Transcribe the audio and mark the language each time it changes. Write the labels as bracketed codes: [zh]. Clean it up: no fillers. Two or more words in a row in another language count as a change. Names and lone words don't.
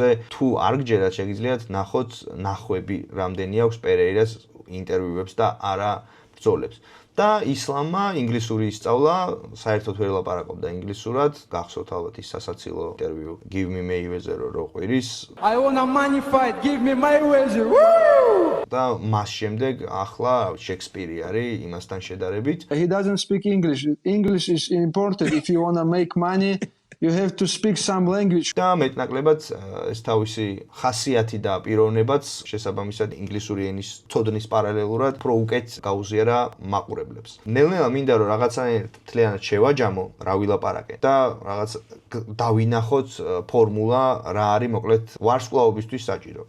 [ka] თუ არ გჯერათ, შეგიძლიათ ნახოთ ნახვები რამდენი აქვს პერეირას ინტერვიუებს და არა ბრძოლებს. და ისლამმა ინგლისური ისწავლა, საერთოდ ვერ ლაპარაკობდა ინგლისურად, გახსოვთ ალბათ ის სასაცილო ინტერვიუ [en] Give me Mayweather [ka] რო ყვირის. [en] I want a money fight, give me Mayweather. Woo! [ka] და მას შემდეგ ახლა შექსპირი არის იმასთან შედარებით. [en] He doesn't speak English. English is important if you want to make money. You have to speak some language. [ka] და მეტნაკლებად ეს თავისი ხასიათი და პიროვნებაც შესაბამისად ინგლისური ენის ცოდნის პარალელურად უფრო უკეთ გაუზიარა მაყურებლებს. ნელ-ნელა მინდა რომ რაღაცნაირად მთლიანად შევაჯამო, რა ვილაპარაკე და რაღაც დავინახოთ ფორმულა რა არის მოკლედ ვარსკვლავობისთვის საჭირო.